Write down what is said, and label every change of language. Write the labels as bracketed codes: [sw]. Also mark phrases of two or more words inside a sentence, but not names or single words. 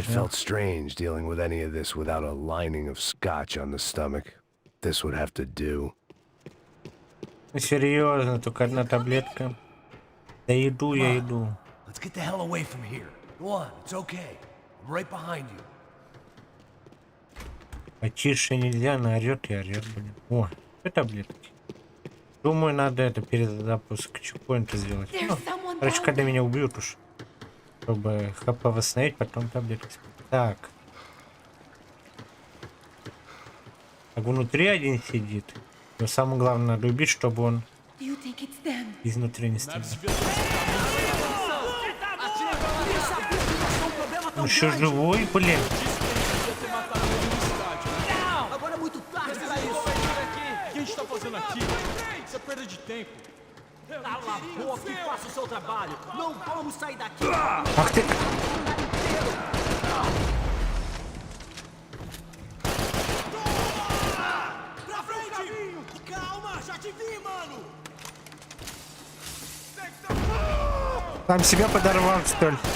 [en] It felt strange dealing with any of this without a lining of scotch on the stomach. This would have to do. [ru] Серьезно, только одна таблетка. Да иду, я иду. [en] Let's get the hell away from here. Go on, it's okay. I'm right behind you. [ru] Потише нельзя, она орет и орет, блин. О, это таблетки. Думаю, надо это перезапуск чекпоинта сделать. Ну, короче, когда меня убьют уж. Чтобы хп восстановить, потом таблетки. Так. Так внутри один сидит. Но самое главное, надо убить, чтобы он изнутри не стрелял. Он еще живой, блин. [pt] Cala a boca e faça o seu trabalho. Não vamos sair daqui. [ru] Ах ты! [pt] Pra frente! Calma, já te vi, mano. [ru] Там себя подорвал, что ли?